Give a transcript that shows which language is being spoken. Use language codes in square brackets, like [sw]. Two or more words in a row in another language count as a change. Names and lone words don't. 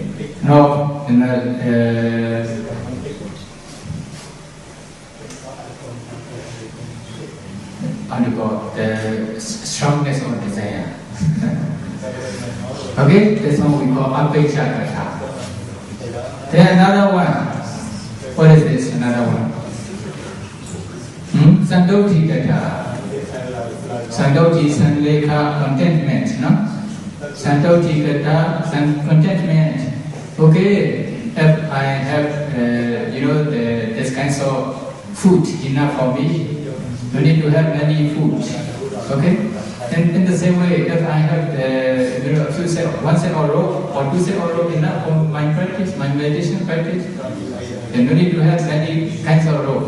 [en] Now, the strongness of desire. Okay? This one we call [pi] appecha katha. [en] Then another one. What is this? Another one. [pi] Sandoti katha. Sandoti, sanlekha, contentment, no? Sandoti katha, contentment. [en] Okay, if I have, this kinds of food enough for me, you need to have many food. Okay? And in the same way, if I have a few set, one set of rope or two set of rope enough for my practice, my meditation practice, then you need to have many kinds of rope.